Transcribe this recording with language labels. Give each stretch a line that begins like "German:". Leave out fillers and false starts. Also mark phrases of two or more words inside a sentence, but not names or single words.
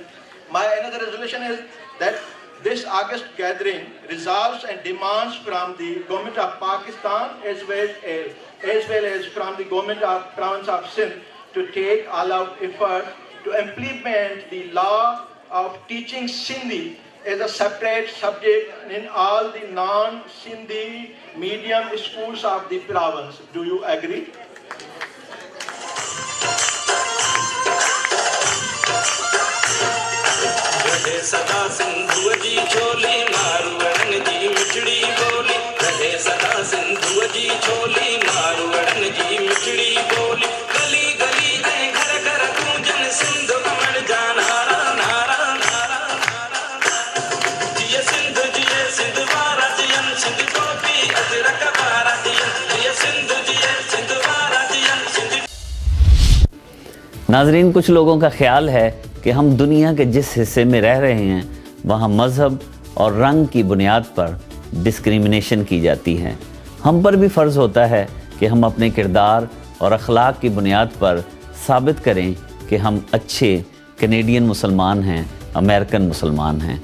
English: My another resolution is that this August gathering resolves and demands from the government of Pakistan as well as from the government of province of Sindh to take all out effort to implement the law of teaching Sindhi as a separate subject in all the non-Sindhi medium schools of the province. Do you agree?
Sindhi: सदा सिंधु जी छोली मारवड़न जी मिठड़ी बोली रहे सदा सिंधु जी छोली मारवड़न जी मिठड़ी बोली गली गली ऐं घर घर गूंजन सिंध कमण जा नारा नारा नारा जिए सिंध वारा जियन सिंध टोपी अजरक वारा जियन जिए सिंध वारा जियन सिंध
Urdu: ناظرین، کچھ لوگوں کا خیال ہے کہ ہم دنیا کے جس حصے میں رہ رہے ہیں وہاں مذہب اور رنگ کی بنیاد پر ڈسکرمنیشن کی جاتی ہے. ہم پر بھی فرض ہوتا ہے کہ ہم اپنے کردار اور اخلاق کی بنیاد پر ثابت کریں کہ ہم اچھے کینیڈین مسلمان ہیں، امریکن مسلمان ہیں.